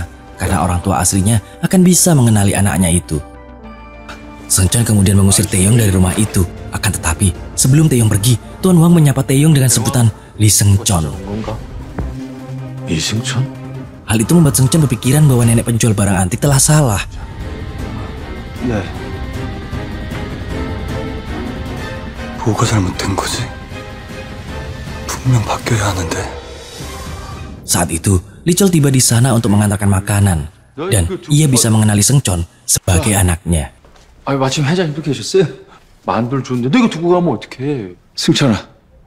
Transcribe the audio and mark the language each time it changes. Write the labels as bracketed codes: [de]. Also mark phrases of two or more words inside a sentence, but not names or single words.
[id] Karena orang tua aslinya akan bisa mengenali anaknya itu. Seungcheon kemudian mengusir Taeyong dari rumah itu. Akan tetapi, sebelum Taeyong pergi, Tuan Huang menyapa Taeyong dengan sebutan Lee Seungcheon. [ko] 이승천? [id] Hal itu membuat Seungcheon berpikiran bahwa nenek penjual barang antik telah salah. [ko] 네. 뭐가 잘못된 거지? 분명 바뀌어야 하는데. [id] Saat itu, Lijol tiba di sana untuk mengantarkan makanan. Dan ia bisa mengenali Seungcheon sebagai anaknya. [ko] 아니 마침 회장님도 계셨어요? 만두를 줬는데 내가 두고 가면 어떡해? 승천아,